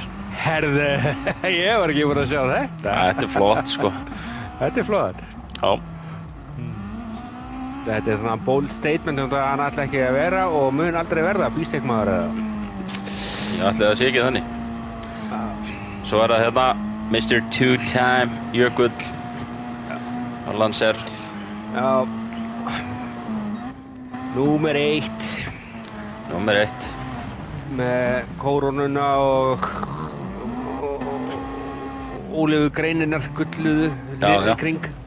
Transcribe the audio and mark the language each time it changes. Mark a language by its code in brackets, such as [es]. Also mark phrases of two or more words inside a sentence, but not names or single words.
[is] Herðu, ég var ekki búinn að sjá þetta. Þetta er flott, sko. Þetta er flott. Já. Þetta er svona [en] bold statement [is] um það að hann ætla ekki að vera og mun aldrei verða B-Shake-maður eða? Ég ætli það sé ekki þannig. Svo er það hérna Mr. Two-Time Jökull á Lancer. Já. Númer 1. Númer 1. Með kórónuna og ólífu greininnar gulluðu í kring.